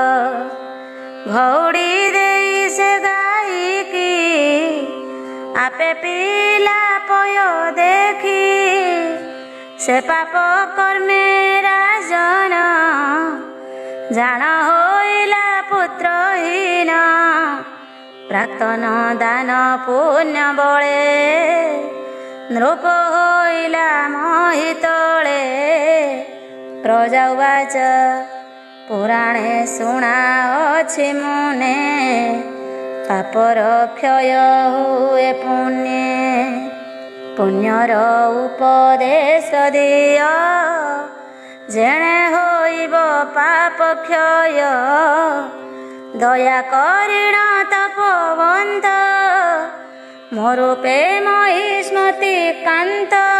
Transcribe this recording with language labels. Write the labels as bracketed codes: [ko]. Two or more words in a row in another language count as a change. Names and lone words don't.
[or] ଘୌଡ଼ୀ ଦେଈ ସେ ଗାଈ କି ଆପେ ପୀଳା ପୟ ଦେଖୀ ସେ ପାପ କର୍ମେ ରାଜନ ଜାନ ହୋଇଲା ପୁତ୍ରହୀନ ପ୍ରାକ୍ତନ ଦାନ ପୁଣ୍ୟ ବଳେ ନୃପ ହୋଇଲା ମୋହିତଳେ ପ୍ରଜାବାଚ ପୁରାଣେ ଶୁଣା ଅଛି ମୁନେ ପାପର କ୍ଷୟ ହୁଏ ପୁଣ୍ୟେ ପୁଣ୍ୟର ଉପଦେଶ ଦିଅ ଯେଣେ ହୋଇବ ପାପ କ୍ଷୟ ଦୟା କରିଣ ତପବନ୍ତ ମୋରୂପେ ମହିଷ୍ମତି କାନ୍ତ